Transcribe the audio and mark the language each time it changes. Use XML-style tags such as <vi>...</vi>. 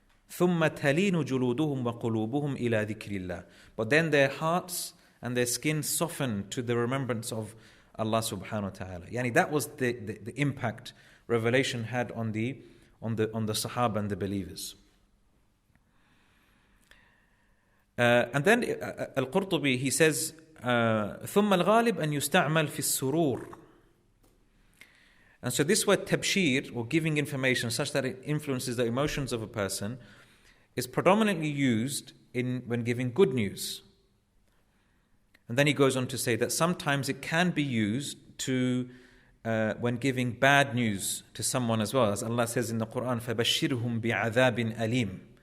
<ar>ثُمَّ تَلِينُ جُلُودُهُمْ وَقُلُوبُهُمْ إِلَى ذِكْرِ اللَّهِ.</ar> <en>But then their hearts and their skins soften to the remembrance of Allah subhanahu wa ta'ala. Yani that was the impact revelation had on the Sahaba and the believers. And then</en> <ar>Al-Qurtubi,</ar> <en>he says,</en> <ar>ثُمَّ الْغَالِبْ أَنْ يُسْتَعْمَلْ فِي السُّرُورِ.</ar> <en>And so this word tabshir, or giving information such that it influences the emotions of a person, is predominantly used when giving good news. And then he goes on to say that sometimes it can be used to when giving bad news to someone as well. As Allah says in the Quran,</en> <ar>فَبَشِّرْهُمْ بِعَذَابٍ أَلِيمٍ.</ar>